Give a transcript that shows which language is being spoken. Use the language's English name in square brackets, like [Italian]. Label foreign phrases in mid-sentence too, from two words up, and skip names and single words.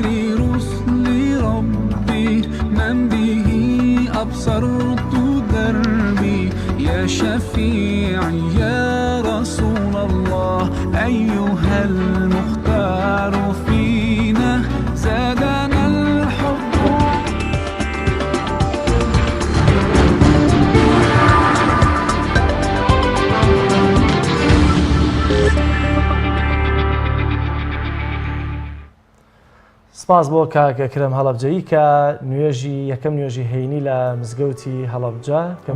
[Arabic] رسل ربي من به أبصرت دربي يا شفيعي يا رسول الله أيها المختار فينا زادنا الحب [Central Kurdish] سپاس بۆ کاکەکرم هەڵەبجەیی کە نوێژی یەکەم نوێژی هەینی لە مزگەوتی هەڵەبجە کە